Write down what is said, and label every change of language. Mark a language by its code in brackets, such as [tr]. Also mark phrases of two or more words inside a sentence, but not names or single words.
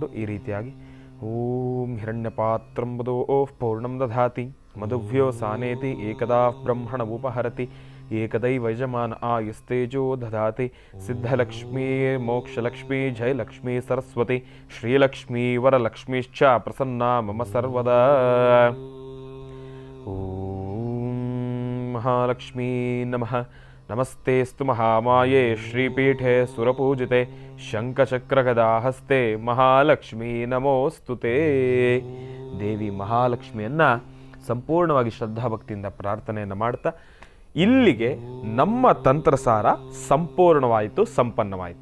[kn] ಈ ರೀತಿಯಾಗಿ [sa] ಓಂ ಹಿರಣ್ಯಪಾತ್ರಂ ಮಧೋ ಪೂರ್ಣಂ ದಧಾತಿ ಮಧುವ್ಯೋ ಸಾನೇತಿ ಏಕದಾ ಬ್ರಹ್ಮಣ ಉಪಹರತಿ ಏಕದೈವ ಯಜಮಾನ ಆಯುಸ್ತೇಜೋ ದಧಾತಿ ಸಿದ್ಧಲಕ್ಷ್ಮೀ ಮೋಕ್ಷಲಕ್ಷ್ಮೀ ಜಯಲಕ್ಷ್ಮೀ ಸರಸ್ವತಿ ಶ್ರೀಲಕ್ಷ್ಮೀ ವರಲಕ್ಷ್ಮೀಶ್ಚ ಪ್ರಸನ್ನ ಮಮ ಸರ್ವದಾ. ಓಂ ಮಹಾಲಕ್ಷ್ಮೀ ನಮಃ. ನಮಸ್ತೆಸ್ತು ಮಹಾಮಾಯೇ ಶ್ರೀಪೀಠೆ ಸುರಪೂಜಿತೆ ಶಂಖಚಕ್ರಗದಾಹಸ್ತೆ ಮಹಾಲಕ್ಷ್ಮೀ ನಮೋಸ್ತುತೆ. [kn] ದೇವಿ ಮಹಾಲಕ್ಷ್ಮಿಯನ್ನ ಸಂಪೂರ್ಣವಾಗಿ ಶ್ರದ್ಧಾಭಕ್ತಿಯಿಂದ ಪ್ರಾರ್ಥನೆಯನ್ನು ಮಾಡ್ತಾ ಇಲ್ಲಿಗೆ ನಮ್ಮ ತಂತ್ರಸಾರ ಸಂಪೂರ್ಣವಾಯಿತು, ಸಂಪನ್ನವಾಯಿತು.